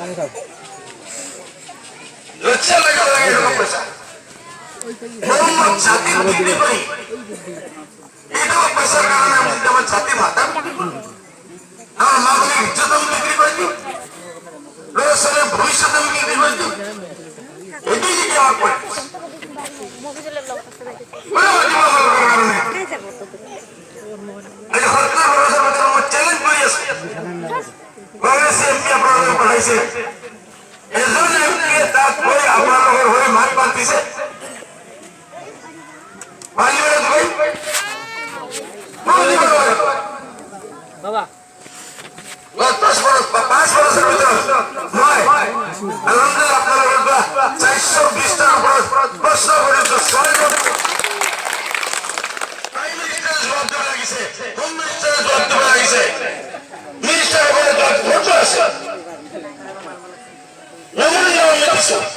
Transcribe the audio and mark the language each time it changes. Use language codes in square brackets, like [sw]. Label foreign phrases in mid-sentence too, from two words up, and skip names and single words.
[bn] লজ্জা লাগে লাগে এরকম পয়সা জাতির বিক্রি করি, এটাও পয়সার কারণে আমি যদি আমার জাতির মাথা বিক্রি করি, আমার মা বলে ইজ্জত আমি বিক্রি করে দিই, লোকের সাথে ভবিষ্যৎ আমি বিক্রি করে দিই, এটাই যদি আমার পলিটিক্স। চ্যালেঞ্জ করে আসছে কংগ্রেসে এমপি আপনাদের পাঠাইছে, [as] এজন এমপি তাত গৈ আপোনালোকৰ হৈ মাত পাতিছে, বাবা 5 বছরের ভিতৰত মই আলহামদুলিল্লাহ আপোনালোকৰ 420টাৰ ওপৰত প্ৰশ্ন কৰিছো, 6 প্ৰাইম মিনিষ্টাৰে জবাব দিব লাগিছে, হোম মিনিষ্টাৰে জবাব দিব লাগিছে, মিনিষ্টাৰসকলে জবাব ফটো আছে মেমোৰিয়েল আমি দিছো।